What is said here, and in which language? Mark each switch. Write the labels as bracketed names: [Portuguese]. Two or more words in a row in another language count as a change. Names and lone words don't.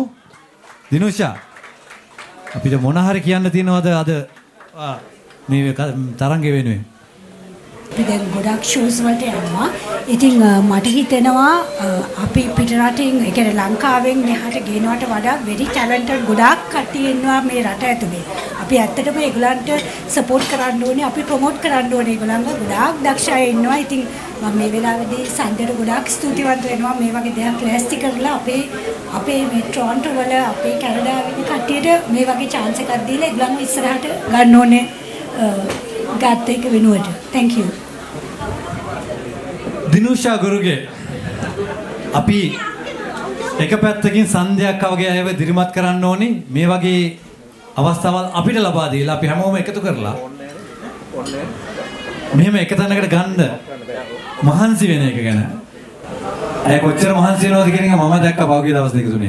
[Sinhala] දිනුෂා අපිට මොන හරි කියන්න තියෙනවද අද මේ තරංගය වෙනුවෙන්? අපි දැන් ගොඩක් ෂෝස් වලට යනවා. ඉතින් මට හිතෙනවා අපි පිටරටින් ඒ කියන්නේ ලංකාවෙන් මෙහාට ගේනවට වඩා [English] very talented [Sinhala] ගොඩාක් කට්ටිය ඉන්නවා මේ රට ඇතුලේ. අපි ඇත්තටම ඒගොල්ලන්ට සපෝට් කරන්න ඕනේ, අපි ප්‍රොමෝට් කරන්න ඕනේ. ඒගොල්ලන්ව ගොඩාක් දක්ෂ අය ඉන්නවා. ඉතින් මම මේ වෙලාවේදී සන්ඩේට ගොඩාක් ස්තුතිවන්ත වෙනවා මේ වගේ දෙයක් ලෑස්ති කරලා අපේ මේ ටොරොන්ටෝ වල අපේ කැනඩාවේ ඉන්න කට්ටියට මේ වගේ chance එකක් දීලා ඒගොල්ලන්ව ඉස්සරහට ගන්න ඕනේ ගත් එක වෙනුවට. [English] thank you. [Sinhala] දිනුෂා ගුරුගේ අපි එක පැත්තකින් සන්ධ්‍යක් වගේ අයව දිරිමත් කරන්න ඕනේ මේ වගේ අවස්ථාවල් අපිට ලබා දීලා අපි හැමෝම එකතු කරලා මෙහෙම එක තැනකට ගන්න මහන්සි වෙන එක ගැන අය කොච්චර මහන්සි වෙනවද කියන එක මම දැක්කා පහුගිය දවස් දෙක තුනේ.